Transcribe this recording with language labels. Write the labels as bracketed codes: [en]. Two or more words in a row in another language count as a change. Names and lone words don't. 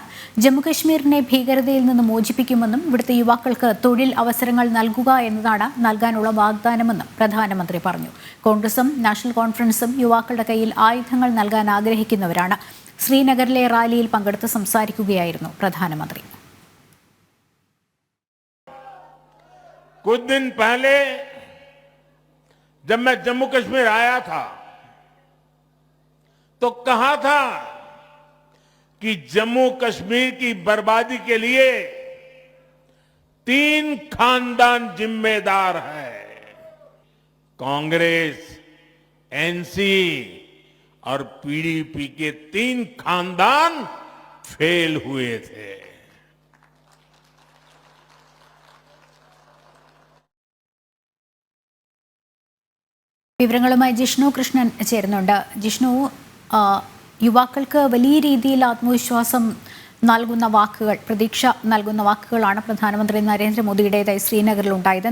[ml] ജമ്മുകശ്മീരിനെ ഭീകരതയിൽ നിന്ന് മോചിപ്പിക്കുമെന്നും ഇവിടുത്തെ യുവാക്കൾക്ക് തൊഴിൽ അവസരങ്ങൾ നൽകുക എന്നതാണ് നൽകാനുള്ള വാഗ്ദാനമെന്നും പ്രധാനമന്ത്രി പറഞ്ഞു. കോൺഗ്രസും നാഷണൽ കോൺഫറൻസും യുവാക്കളുടെ കയ്യിൽ ആയുധങ്ങൾ നൽകാൻ ആഗ്രഹിക്കുന്നവരാണ്. ശ്രീനഗറിലെ റാലിയിൽ പങ്കെടുത്ത് സംസാരിക്കുകയായിരുന്നു പ്രധാനമന്ത്രി. [hi] कुछ दिन पहले जब मैं जम्मू कश्मीर आया था तो कहा था कि जम्मू कश्मीर की बर्बादी के लिए 3 खानदान जिम्मेदार है। कांग्रेस, एनसी और पीडीपी के 3 खानदान फेल हुए थे। [ml] വിവരങ്ങളുമായി ജിഷ്ണു കൃഷ്ണൻ ചേരുന്നുണ്ട്. ജിഷ്ണു, യുവാക്കൾക്ക് വലിയ രീതിയിൽ ആത്മവിശ്വാസം നൽകുന്ന വാക്കുകൾ, പ്രതീക്ഷ നൽകുന്ന വാക്കുകളാണ് പ്രധാനമന്ത്രി നരേന്ദ്രമോദിയുടേതായി ശ്രീനഗറിൽ ഉണ്ടായത്.